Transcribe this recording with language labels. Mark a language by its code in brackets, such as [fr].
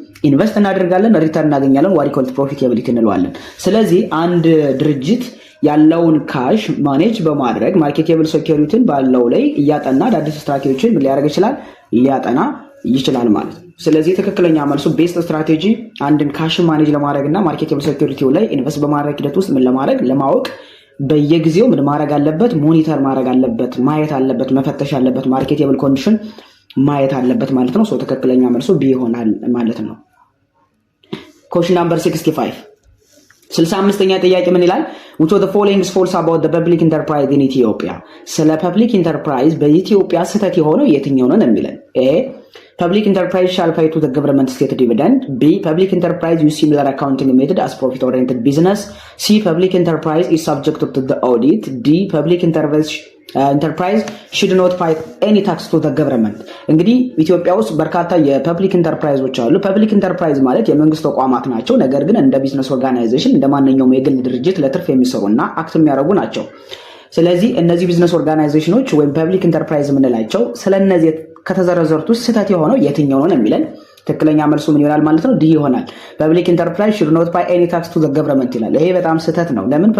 [am] ኢንቨስት እናደርጋለን ሪተርን እናገኛለን ዋት ኮልድ ፕሮፊታቢሊቲ እንለዋለን። ስለዚህ አንድ ድርጅት ያለውን ካሽ ማኔጅ በማድረግ ማርኬቴብል ሴኩሪቲን ባለው ላይ እያጠና አዳዲስ ስትራቴጂዎችን ሊያደርግ ይችላል ሊያጠና ይችላል ማለት ነው። ስለዚህ ትክክለኛ መልሱ ቤስት ስትራቴጂ አንድን ካሽ ማኔጅ ለማድረግ እና ማርኬቴብል ሴኩሪቲው ላይ ኢንቨስት በማድረግ ሂደት ውስጥ ምን ለማድረግ ለማወቅ በየጊዜው ምን ማድረግ አለበት? ሞኒተር ማድረግ አለበት፣ ማየት አለበት፣ መፈተሽ አለበት፣ ማርኬቴብል ኮንዲሽን ማየት አለበት ማለት ነው። ሶ ትክክለኛ መልሱ ቢ ይሆናል ማለት ነው። [en] question number 65 [am] 65ኛ ጥያቄ ምን ይላል? [en] which of the following is false about the public enterprise in Ethiopia? [am] ስለ ፐብሊክ ኢንተርፕራይዝ በኢትዮጵያ ስህተት የሆነው የትኛው ነው የሚለን? [en] A. Public enterprise shall pay to the government state dividend. B. Public enterprise use similar accounting method as profit-oriented business. C. Public enterprise is subject to the audit. D. Public enterprise should not pay any tax to the government. [am] እንግዲህ ኢትዮጵያ ውስጥ በርካታ የፐብሊክ ኢንተርፕራይዞች አሉ። ፐብሊክ ኢንተርፕራይዝ ማለት የመንግስት ተቋማት ናቸው። ነገር ግን እንደ ቢዝነስ ኦርጋናይዜሽን እንደ ማንኛውም የግል ድርጅት ለትርፍ የሚሰሩና አክት የሚያደርጉ ናቸው። ስለዚህ እነዚህ ቢዝነስ ኦርጋናይዜሽኖች ወይም ፐብሊክ ኢንተርፕራይዝ የምንላቸው ስለነዚህ ከተዘረዘሩት ውስጥ ስህተት የሆነው የትኛው ነው የሚለን ትክክለኛ መልሱ ምን ይሆናል ማለት ነው? ዲ ይሆናል። ፐብሊክ ኢንተርፕራይዝ [en] should not pay any tax to the government [am] ይላል። ይሄ በጣም ስህተት ነው። ለምን?